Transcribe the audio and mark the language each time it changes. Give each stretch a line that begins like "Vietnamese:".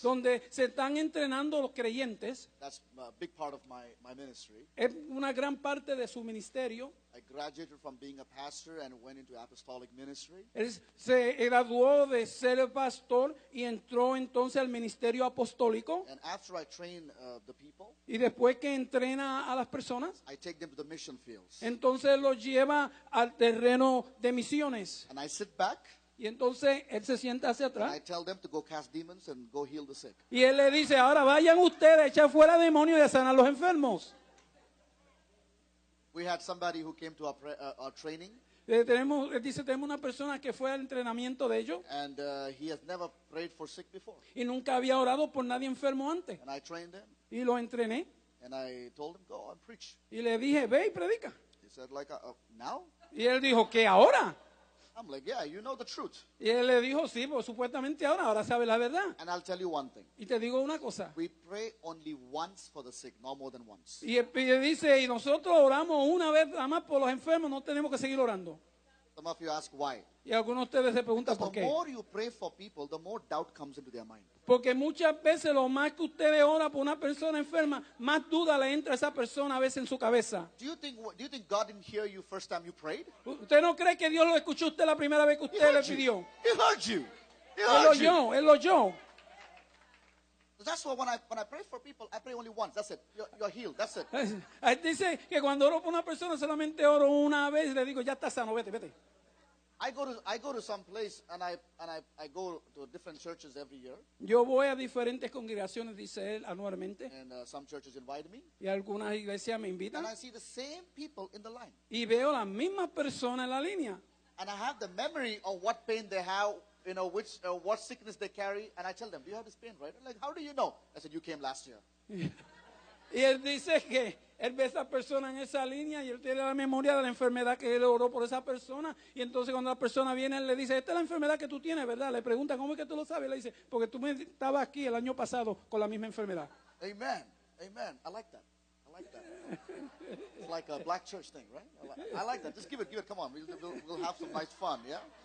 Spanish: donde se están entrenando los creyentes.
English: That's a big part of my ministry.
Spanish: Es una gran parte de su ministerio.
English: I graduated from being a pastor and went into apostolic ministry.
Spanish: Él se graduó de ser pastor y entró entonces al ministerio apostólico.
English: And after I train the people,
Spanish: Y después que entrena a las personas,
English: I take them to the mission fields.
Spanish: entonces los lleva al terreno de misiones.
English: And I sit back
Spanish: Y entonces él se sienta hacia
English: and I
Spanish: atrás.
English: tell them to go cast demons and go heal the sick.
Spanish: Y él le dice, ahora vayan ustedes a echar fuera demonios y a sanar a los enfermos.
English: We had somebody who came to our training,
Spanish: Él dice, tenemos una persona que fue al entrenamiento de ellos
English: and he has never prayed for sick before.
Spanish: y nunca había orado por nadie enfermo antes.
English: And I trained him,
Spanish: Y lo entrené
English: and I told him, go and preach.
Spanish: y le dije, ve y predica.
English: He said, like, now?
Spanish: Y él dijo, ¿qué ahora?
English: I'm like, yeah, you know the truth.
Spanish: Y él le dijo, sí, pues supuestamente ahora sabe la verdad.
English: And I'll tell you one thing.
Spanish: Y te digo una cosa.
English: We pray only once for the sick, no more than once.
Spanish: Y él dice, y nosotros oramos una vez nada más por los enfermos, no tenemos que seguir orando.
English: Some of you ask why.
Spanish: Y algunos de ustedes se preguntan
English: Because
Spanish: por
English: the
Spanish: qué.
English: more you pray for people, the more doubt comes into their mind.
Spanish: Porque muchas veces lo más que ustedes oran por una persona enferma, más duda le entra a esa persona a veces en su cabeza.
English: Do you think God didn't hear you first time you prayed?
Spanish: ¿Usted no cree que Dios lo escuchó a usted la primera vez que
English: He
Spanish: usted le
English: heard you.
Spanish: pidió?
English: He heard you. He
Spanish: Él lo
English: heard you.
Spanish: oyó, él lo oyó.
English: That's why when I pray for people, I pray only once. That's it. You're healed. That's it.
Spanish: Él dice que cuando oro por una persona solamente oro una vez y le digo, ya está sano, vete, vete.
English: I go to some place and I go to different churches every year,
Spanish: Yo voy a diferentes congregaciones, dice él, anualmente,
English: and some churches invite me,
Spanish: y algunas iglesias me invitan,
English: and I see the same people in the line,
Spanish: y veo las mismas personas en la línea.
English: and I have the memory of what pain they have, which what sickness they carry, and I tell them, do you have this pain, right? They're like, how do you know? I said, you came last year.
Spanish: Y él dice que él ve a esa persona en esa línea y él tiene la memoria de la enfermedad que él oró por esa persona. Y entonces cuando la persona viene, él le dice, esta es la enfermedad que tú tienes, ¿verdad? Le pregunta, ¿cómo es que tú lo sabes? Le dice, porque tú estabas aquí el año pasado con la misma enfermedad.
English: Amen. Amen. I like that. I like that. It's like a black church thing, right? I like that. Just give it. Come on. We'll have some nice fun, yeah?